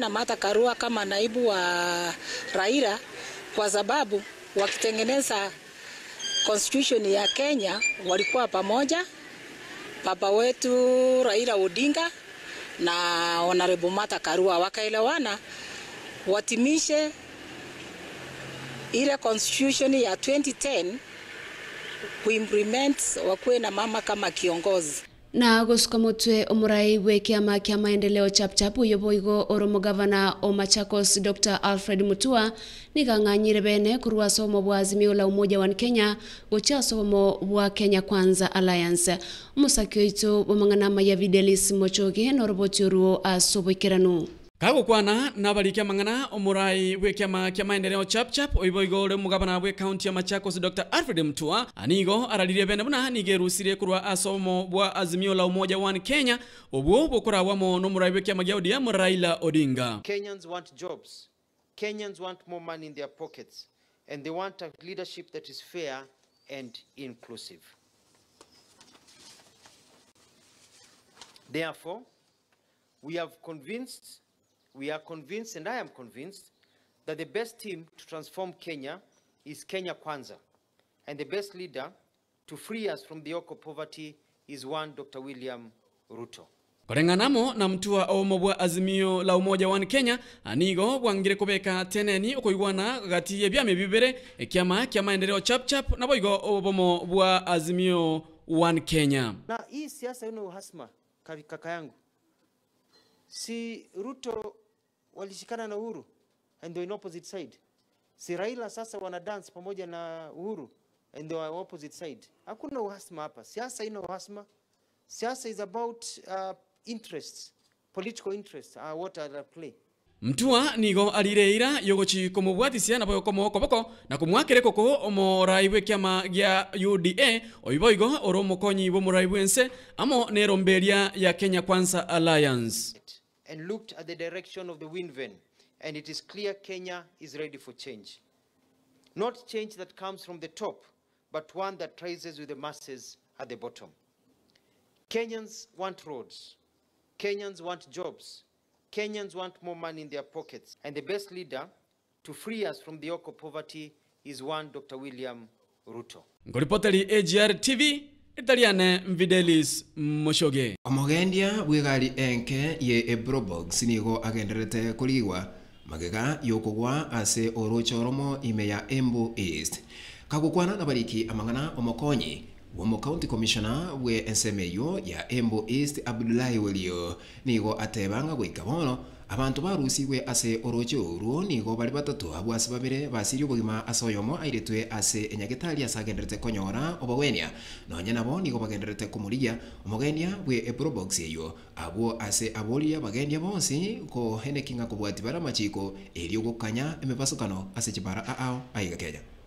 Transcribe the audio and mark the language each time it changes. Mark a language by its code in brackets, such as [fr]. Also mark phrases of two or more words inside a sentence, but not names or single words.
[sw] na Martha Karua kama naibu wa Raila, kwa sababu wakitengeneza constitution ya Kenya walikuwa pamoja, baba wetu Raila Odinga na Honorable Martha Karua wakaelewana watimishe ile constitution ya 2010 kuimplement wakuwe na mama kama kiongozi. [guz] Na gusuka mutwe omurai we kiama kia maendeleo chapchap uyoboigo oromo gavana o Machakos Dr. Alfred Mutua nigang'anyire bene kurwa somo bwa Azimio la Umoja wa Kenya gocha somo bwa Kenya Kwanza Alliance musakio itu bomangana ya Videlis Mochoge noroboturu asobokiranu Kagukwana nabalikia mangana omurai we kiama kia maendeleo chapchap oiboigo ore mugabana we county ya Machakos Dr. Alfred Mutua anigo aralirie bene buna nigerusire kurwa asomo bwa Azimio la Umoja wa Kenya obwo bokora wamo no murai we kiama gia ODM Raila Odinga. [en] Kenyans want jobs. Kenyans want more money in their pockets, and they want a leadership that is fair and inclusive. Therefore, we are convinced, and I am convinced, that the best team to transform Kenya is Kenya Kwanza, and the best leader to free us from the yoke of poverty is one Dr. William Ruto. [guz] Korenganamo na Mutua omo bwa Azimio la Umoja wa Kenya anigo bwangire kubeka teneni okoigwana gati yebyame bibere ekiama kia maendeleo chapchap na boigo obomo bwa Azimio wa Kenya. [sw] Na hii siasa ina uhasma kaka yangu. Si Ruto walishikana na Uhuru [en] and they were in opposite side. [sw] Si Raila sasa wana dance pamoja na Uhuru [en] and they were opposite side. [sw] Hakuna uhasma hapa. Siasa ina uhasma. [en] Siasa is about interests, political interests are what are at play. [guz] Mtua nigo alireira yogochi komubwatisia na boyo komo koboko na kumwakere koko omorai we kiama gia UDA oiboigo oromo konyi bo murai wense amo neromberia ya Kenya Kwanza Alliance. [en] And looked at the direction of the wind vane, and it is clear Kenya is ready for change. Not change that comes from the top, but one that rises with the masses at the bottom. Kenyans want roads. Kenyans want jobs. Kenyans want more money in their pockets. And the best leader to free us from the yoke of poverty is one Dr. William Ruto. [guz] Ngoripoteri AGR TV, Italiane Videlis Moshoge. Omogendia bwigari enke ye Ebrobox nigo agenderete kuligwa magega yokogwa ase orochoromo imeya Embu East. Kagukwana nabariki amangana omokonyi Womo [en] County Commissioner [guz] we SMAU ya Embu East Abdullahi Welio nigo atebanga gwikabono abantu barusiwe ase orocho nigo bali batatu abwasi babere basiri obugima asoyomo airetwe ase enyagitali asagenderete konyora obawenia nonya nabo nigo bagenderete kumulia omogenia we Ebrobox eyo abo ase abolia bagenia bonsi ko henekinga kubwati bara machiko elio gukanya emebasukano ase chibara ao aiga Kenya.